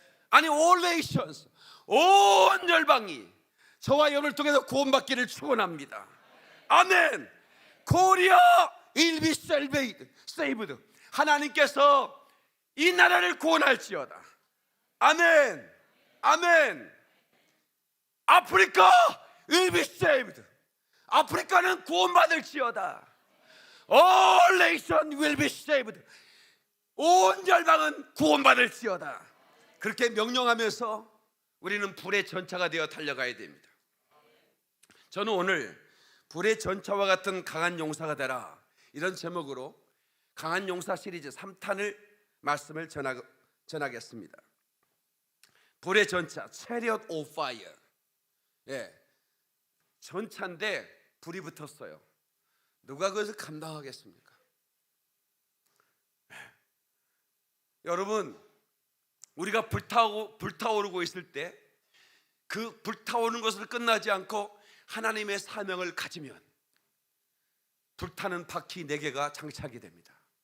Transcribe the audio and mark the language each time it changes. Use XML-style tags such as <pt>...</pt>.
<ko>아니,</ko> <en>all nations,</en> <ko>온 열방이 저와 여러분을 통해서 구원받기를 축원합니다. 아멘.</ko> <en>Korea will be saved.</en> <ko>하나님께서 이 나라를 구원할지어다. 아멘. 아멘.</ko> <en>아프리카 will be saved.</en> <ko>아프리카는 구원받을지어다.</ko> <en>All nations will be saved.</en> <ko>온 열방은 구원받을지어다. 그렇게 명령하면서 우리는 불의 전차가 되어 달려가야 됩니다. 저는 오늘 불의 전차와 같은 강한 용사가 되라, 이런 제목으로 강한 용사 시리즈 3탄을 말씀을 전하겠습니다. 불의 전차,</ko> <en>Chariot of Fire.</en> <ko>전차인데 불이 붙었어요. 누가 그것을 감당하겠습니까? 여러분, 우리가 불타오르고 있을 때 그 불타오르는 것을 끝나지 않고 하나님의 사명을 가지면 불타는 바퀴 4개가 장착이 됩니다.</ko>